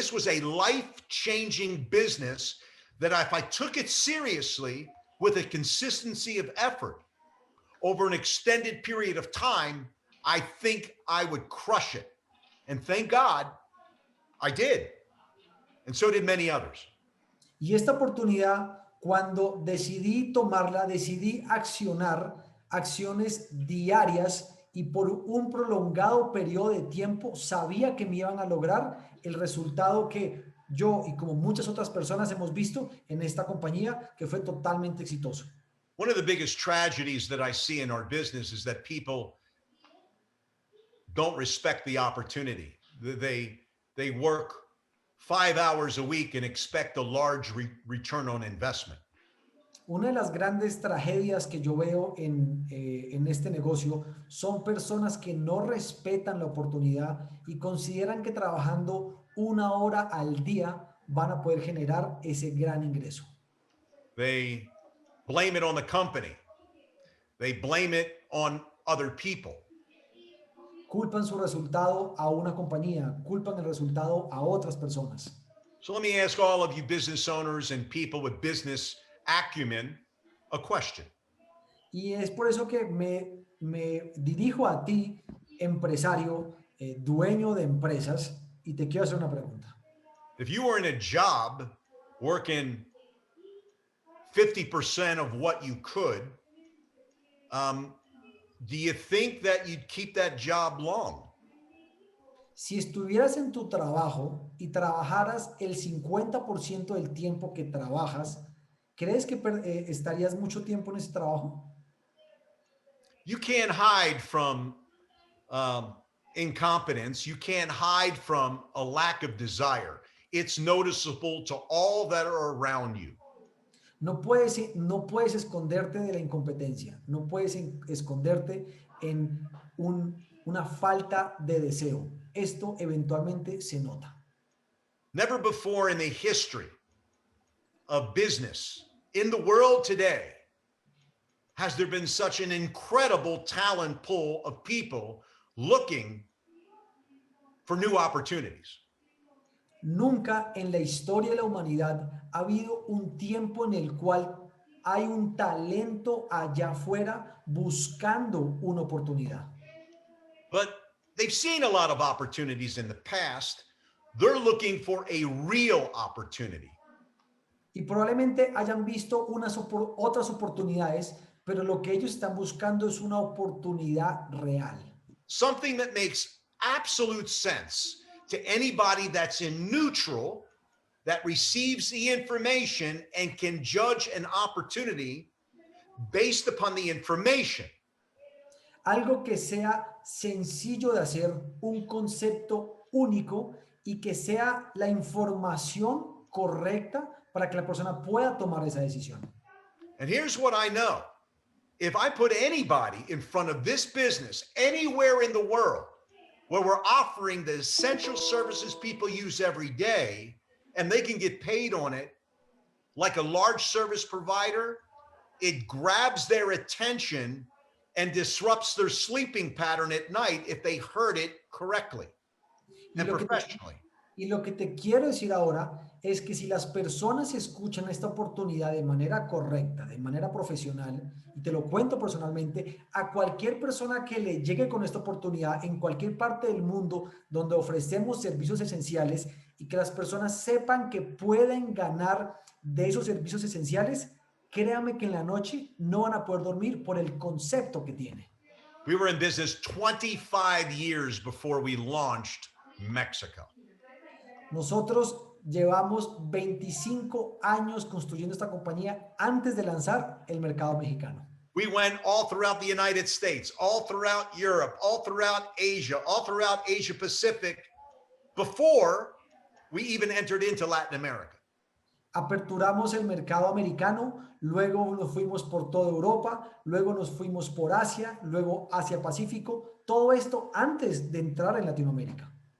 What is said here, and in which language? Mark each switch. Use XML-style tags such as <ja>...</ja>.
<en>This was a life-changing business that if I took it seriously with a consistency of effort over an extended period of time, I think I would crush it. And thank God I did. And so did many others.</en> <es>Y esta oportunidad, cuando decidí tomarla, decidí accionar acciones diarias y por un prolongado periodo de tiempo, sabía que me iban a lograr el resultado que yo y como muchas otras personas hemos visto en esta compañía, que fue totalmente exitoso.</es> <en>One of the biggest tragedies that I see in our business is that people don't respect the opportunity. They work 5 hours a week and expect a large return on investment.</en> <es>Una de las grandes tragedias que yo veo en este negocio son personas que no respetan la oportunidad y consideran que trabajando 1 hora al día van a poder generar ese gran ingreso.</es> <en>They blame it on the company. They blame it on other people.</en> <es>Culpan su resultado a una compañía, culpan el resultado a otras personas.</es> <en>So let me ask all of you business owners and people with business acumen a question.</en> <es>Y es por eso que me dirijo a ti, empresario, dueño de empresas, y te quiero hacer una pregunta.</es> <en>If you were in a job working 50% of what you could, do you think that you'd keep that job long?</en> <es>Si estuvieras en tu trabajo y trabajaras el 50% del tiempo que trabajas, ¿crees que estarías mucho tiempo en ese trabajo?</es> <en>You can't hide from incompetence. You can't hide from a lack of desire. It's noticeable to all that are around you.</en> <es>No puedes esconderte de la incompetencia, no puedes esconderte en una falta de deseo. Esto eventualmente se nota.</es> <en>Never before in the history of business in the world today has there been such an incredible talent pool of people looking for new opportunities.</en> <es>Nunca en la historia de la humanidad ha habido un tiempo en el cual hay un talento allá afuera buscando una oportunidad.</es> <en>But they've seen a lot of opportunities in the past. They're looking for a real opportunity.</en> <es>Y probablemente hayan visto otras oportunidades, pero lo que ellos están buscando es una oportunidad real.</es> <en>Something that makes absolute sense to anybody that's in neutral, that receives the information and can judge an opportunity based upon the information.</en> <es>Algo que sea sencillo de hacer, un concepto único y que sea la información correcta para que la persona pueda tomar esa decisión.</es> <en>And here's what I know. If I put anybody in front of this business anywhere in the world where we're offering the essential services people use every day and they can get paid on it like a large service provider, it grabs their attention and disrupts their sleeping pattern at night if they heard it correctly and professionally.</en> <es>Y lo que te quiero decir ahora es que si las personas escuchan esta oportunidad de manera correcta, de manera profesional, y te lo cuento personalmente, a cualquier persona que le llegue con esta oportunidad en cualquier parte del mundo donde ofrecemos servicios esenciales y que las personas sepan que pueden ganar de esos servicios esenciales, créame que en la noche no van a poder dormir por el concepto que tiene.</es> <en>We were in business 25 years before we launched Mexico.</en> <es>Nosotros llevamos 25 años construyendo esta compañía antes de lanzar el mercado mexicano.</es> <en>We went all throughout the United States, all throughout Europe, all throughout Asia Pacific, before we even entered into Latin America.</en> <es>Aperturamos el mercado americano, luego nos fuimos por toda Europa, luego nos fuimos por Asia, luego Asia Pacífico, todo esto antes de entrar en Latinoamérica.</es>